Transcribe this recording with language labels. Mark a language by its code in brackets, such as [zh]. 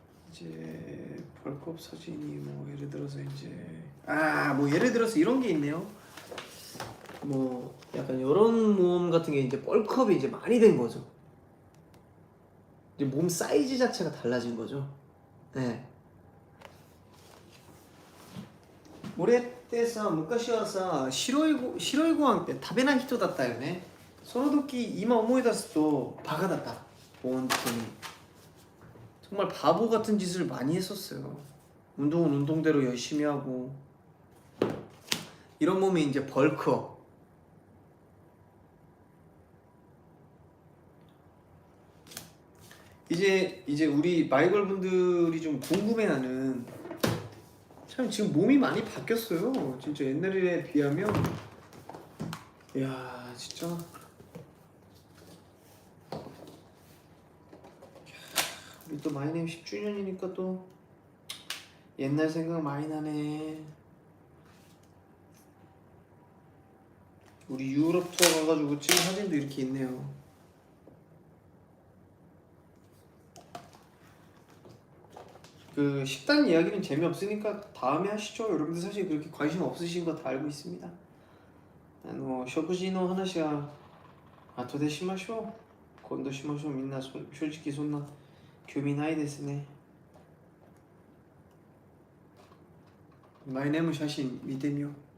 [ko] 이제 벌크업 사진이 뭐 예를 들어서 이제 뭐 예를 들어서 이런 게 있네요. 뭐 약간 이런 몸 같은 게 이제 벌크업이 이제 많이 된 거죠. 이제 몸 사이즈 자체가 달라진 거죠. 네. [ja] 俺ってさ昔はさ白いご飯って食べない人だったよね。その時今思い出すとバカだった. 본当に [ko] 정말 바보 같은 짓을 많이 했었어요. 운동은 운동대로 열심히 하고 이런 몸이 이제 벌크업. 이제 우리 마이걸 분들이 좀 궁금해하는 참 지금 몸이 많이 바뀌었어요. 진짜 옛날에 비하면 이야 진짜 우리 또 마이네임 10주년이니까 또 옛날 생각 많이 나네. 우리 유럽 투어 가가지고 찍은 사진도 이렇게 있네요. 그 식단 이야기는 재미없으니까 다음에 하시죠. 여러분들 사실 그렇게 관심 없으신 거 다 알고 있습니다. [ja] 食事の話は後でしましょう。今度しましょう。みんな正直そんな興味ないですね。マイネーム写真見てみよう。